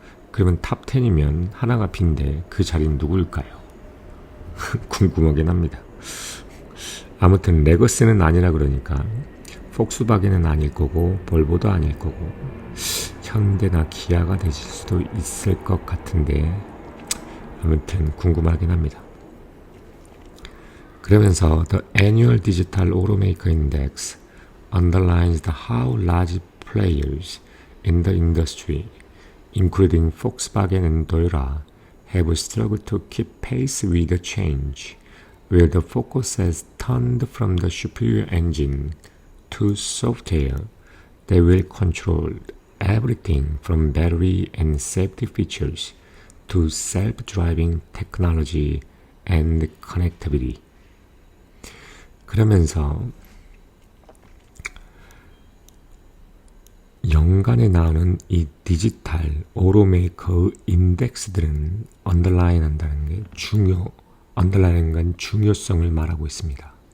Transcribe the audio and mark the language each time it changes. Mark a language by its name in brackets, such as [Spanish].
[Korean] 그러면 탑10이면 하나가 빈데 그 자리는 누구일까요? 궁금하긴 합니다. 아무튼 레거스는 아니라 그러니까 폭스바겐은 아닐 거고 볼보도 아닐 거고 현대나 기아가 되실 수도 있을 것 같은데 아무튼 궁금하긴 합니다. [English] 그러면서 The Annual Digital Automaker Index underlines how large players in the industry, including Volkswagen and Toyota, have struggled to keep pace with the change, where the focus has turned from the superior engine to software that will control everything from battery and safety features to self-driving technology and connectivity. [Korean] 그러면서 연간에 나오는 이 디지털 오토메이커의 인덱스들은 언더라인 한다는 게 언더라인한 건 중요성을 말하고 있습니다.